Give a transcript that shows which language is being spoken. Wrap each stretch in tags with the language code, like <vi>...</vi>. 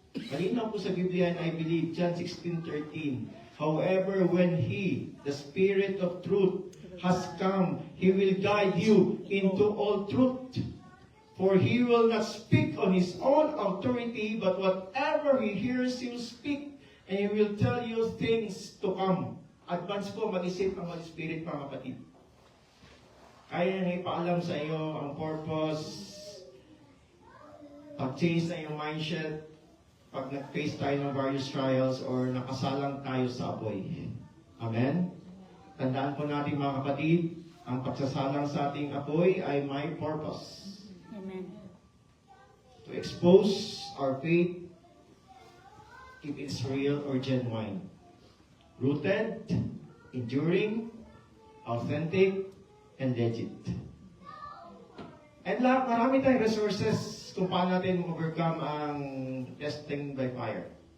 <en>Malinaw po sa Biblia, and I believe, John 16:13, however, when He, the Spirit of truth, has come, He will guide you into all truth. For He will not speak on His own authority, but whatever He hears, He will speak, and He will tell you things to come.</en> <tl>Advance po mag-isip ang Holy Spirit, mga kapatid. Kaya nang ipaalam sa iyo ang purpose, pag-change na yung mindset, pag nag-face tayo ng</tl> <en>various trials</en> <tl>or nakasalang tayo sa apoy. Amen? Tandaan po natin, mga kapatid, ang pagsasalang sa ating apoy ay may purpose.</tl> <en>Amen. To expose our faith if it's real or genuine. Rooted, enduring, authentic, and legit.</en> <tl>And marami tayong resources kung paano natin overcome ang</tl> <en>testing by fire.</en>